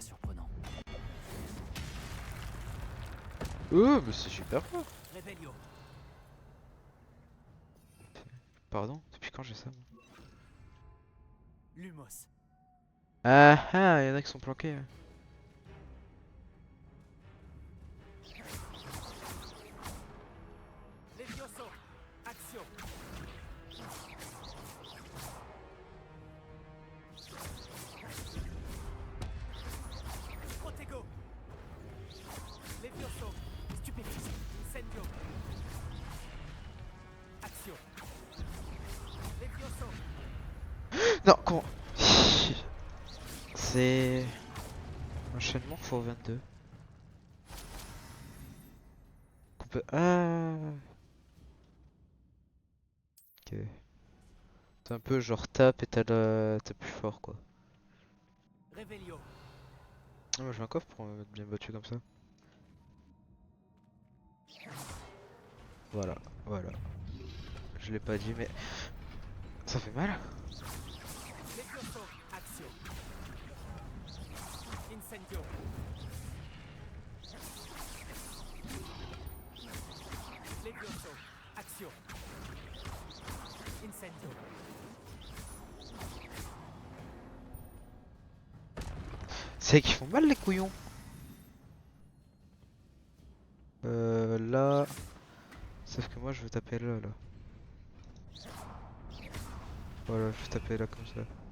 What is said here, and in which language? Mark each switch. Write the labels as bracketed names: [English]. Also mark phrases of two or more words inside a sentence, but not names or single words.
[French] Surprenant. Oh, mais c'est super fort! Revelio. Pardon? Depuis quand j'ai ça moi? Lumos. Ah ah, y'en a qui sont planqués. Hein. Levioso. Action. Protego. Levioso. Stupéfice. Incendio. Action. Levioso. Non, comment? C'est... Enchaînement x22. Qu'on peut... Ah. Ok. C'est un peu genre tape et t'as plus fort quoi. Revelio. Ah, moi j'ai un coffre pour être bien battu comme ça. Voilà, voilà. Je l'ai pas dit mais... Ça fait mal. Levioso. Action. Incendio. Levioso. Action. Incendio. C'est qu'ils font mal les couillons. Là... Sauf que moi je veux taper là, là. Voilà, je vais taper là comme ça.